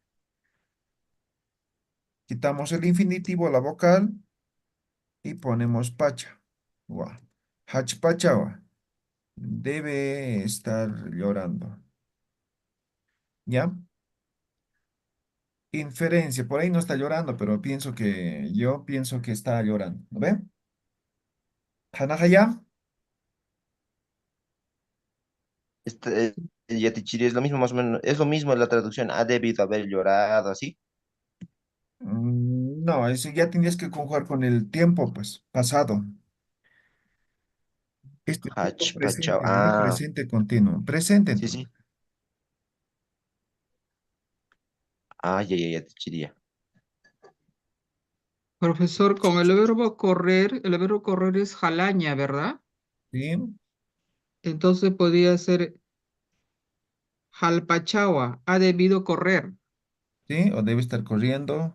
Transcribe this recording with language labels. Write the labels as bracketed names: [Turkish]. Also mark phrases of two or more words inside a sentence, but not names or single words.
[Spanish] Quitamos el infinitivo, la vocal, y ponemos pacha. Gua. Hachpachawa. Debe estar llorando. ¿Ya? Inferencia. Por ahí no está llorando, pero yo pienso que está llorando. ¿Lo ve? [Aymara] Hanahaya. [Spanish] Yatichiri es lo mismo, más o menos, es lo mismo en la traducción, ha debido haber llorado, así. No, eso ya tendrías que conjugar con el tiempo, pues, pasado. Este tiempo [Aymara] Hachpachao. [Spanish] presente, ¿no? Ah, Presente continuo. Presente, sí, entonces. sí. Ah, ya, ya, Yatichiri, ya. Profesor, con el verbo correr es jalaña, ¿verdad? ¿Sí? Entonces podría ser jalpachagua, ha debido correr. ¿Sí? O debe estar corriendo.